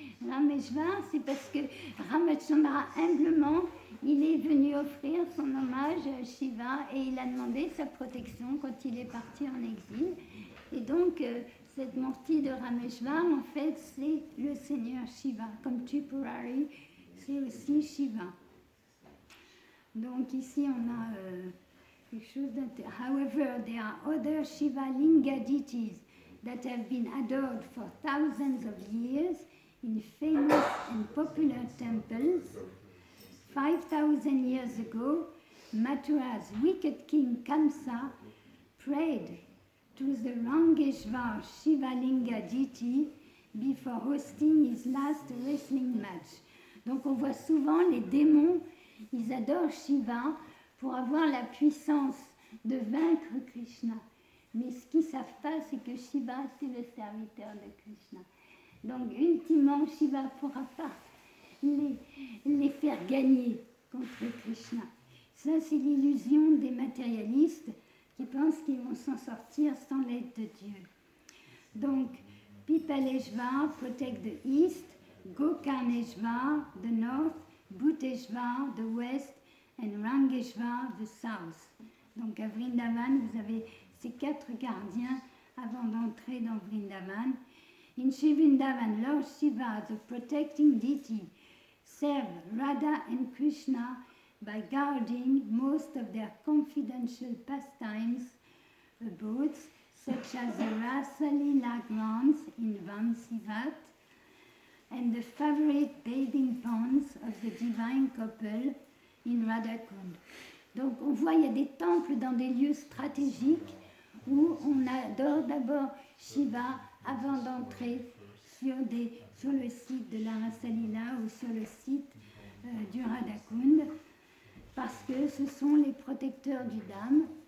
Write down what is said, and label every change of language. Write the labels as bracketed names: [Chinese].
[French] Rameshvar, c'est parce que Ramachandra, humblement, il est venu offrir son hommage à Shiva et il a demandé sa protection quand il est parti en exil. Et donc, cette murti de Rameshvar, en fait, c'est le Seigneur Shiva. Comme Tripurari, c'est aussi Shiva. Donc ici, on a quelque chose d'intéressant. [English] However, there are other Shiva Linga deities that have been adored for thousands of years in famous and popular temples. 5,000 years ago, Mathura's wicked king Kamsa prayed to the Rangeshvar Shivalinga deity before hosting his last wrestling match. [French] Donc on voit souvent les démons, ils adorent Shiva pour avoir la puissance de vaincre Krishna. Mais ce qu'ils ne savent pas, c'est que Shiva, c'est le serviteur de Krishna. Donc, ultimement, Shiva ne pourra pas les faire gagner contre Krishna. Ça, c'est l'illusion des matérialistes qui pensent qu'ils vont s'en sortir sans l'aide de Dieu. [English] Donc, Pipaleshvar protect the east, Gokarneshvar the north, Bhuteshvar the west, and Rangeshvar the south. [French] Donc, à Vrindavan, vous avez ces 4 gardiens avant d'entrer dans Vrindavan. [English] In Sri Vrindavan, Lord Shiva, the protecting deity, served Radha and Krishna by guarding most of their confidential pastimes abodes, such as the Rasa Leela grounds in Vamsivat and the favorite bathing ponds of the divine couple in Radhakund. [French] Donc on voit, il y a des temples dans des lieux stratégiques où on adore d'abord Shiva avant d'entrer sur le site de la Rasa Leela ou sur le site du Radhakund, parce que ce sont les protecteurs du Dham.